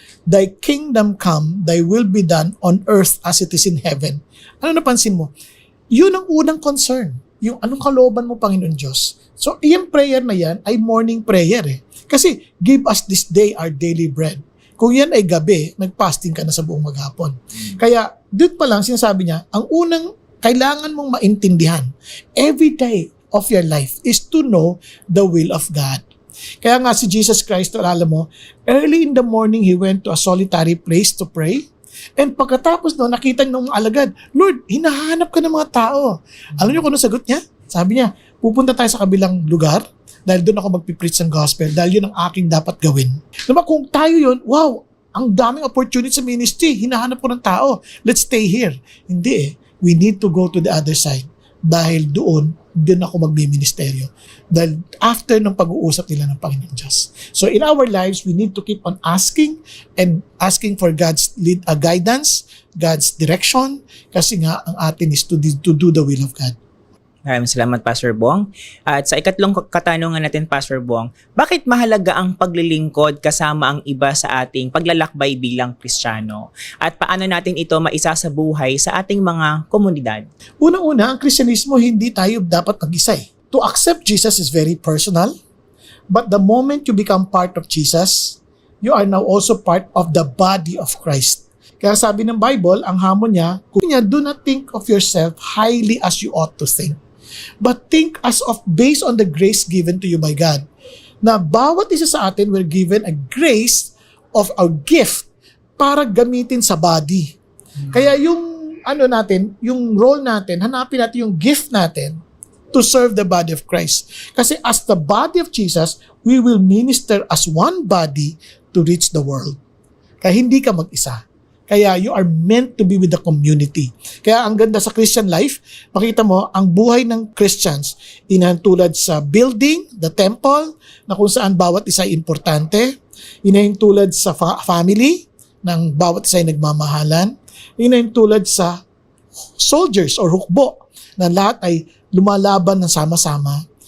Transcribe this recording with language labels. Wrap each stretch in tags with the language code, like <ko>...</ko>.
<en>Thy kingdom come, thy will be done on earth as it is in heaven.</en> <tl>Ano napansin mo? Yun ang unang concern. Yung anong kalooban mo, Panginoon Diyos. So, yung prayer na yan ay morning prayer eh. Kasi,</tl> <en>give us this day our daily bread.</en> <tl>Kung yan ay gabi, nag-fasting ka na sa buong maghapon. Kaya, doon pa lang sinasabi niya, ang unang kailangan mong maintindihan</tl> <en>every day of your life is to know the will of God.</en> <tl>Kaya nga si</tl> <en>Jesus Christ,</en> <tl>alam mo,</tl> <en>early in the morning, He went to a solitary place to pray.</en> <tl>And pagkatapos no, nakita ng mga alagad, Lord, hinahanap ka ng mga tao. Alam niyo kung ano sagot niya? Sabi niya, pupunta tayo sa kabilang lugar dahil doon ako magpipreach ng gospel dahil yun ang aking dapat gawin. Diba kung tayo yun, wow, ang daming opportunity sa ministry, hinahanap ko ng tao.</tl> <en>Let's stay here.</en> <tl>Hindi eh.</tl> <en>We need to go to the other side</en> <tl>dahil doon ako magbiministeryo. Dahil after ng pag-uusap nila ng Panginoon Diyos.</tl> <en>So in our lives, we need to keep on asking and asking for God's guidance, God's direction,</en> <tl>kasi nga ang atin</tl> <en>is to do the will of God.</en> <tl>Maraming salamat, Pastor Bong. At sa ikatlong katanungan natin, Pastor Bong, bakit mahalaga ang paglilingkod kasama ang iba sa ating paglalakbay bilang Kristiyano? At paano natin ito maisasabuhay sa ating mga komunidad? Unang-una, ang Kristyanismo, hindi tayo dapat mag-isa eh.</tl> <en>To accept Jesus is very personal, but the moment you become part of Jesus, you are now also part of the body of Christ.</en> <tl>Kaya sabi ng Bible, ang hamon niya,</tl> <en>do not think of yourself highly as you ought to think. But think as of based on the grace given to you by God.</en> <tl>Na bawat isa sa atin</tl> <en>we're given a grace of a gift</en> <tl>para gamitin sa body. Kaya yung yung role natin, hanapin natin yung gift natin</tl> <en>to serve the body of Christ. Kasi as the body of Jesus, we will minister as one body to reach the world.</en> <tl>Kaya hindi ka mag-isa. Kaya</tl> <en>you are meant to be with the community.</en> <tl>Kaya ang ganda sa Christian life, makita mo, ang buhay ng Christians, inahintulad sa building, the temple, na kung saan bawat isa ay importante. Inahintulad sa family, ng bawat isa ay nagmamahalan. Inahintulad sa soldiers or hukbo, na lahat ay lumalaban ng sama-sama.</tl>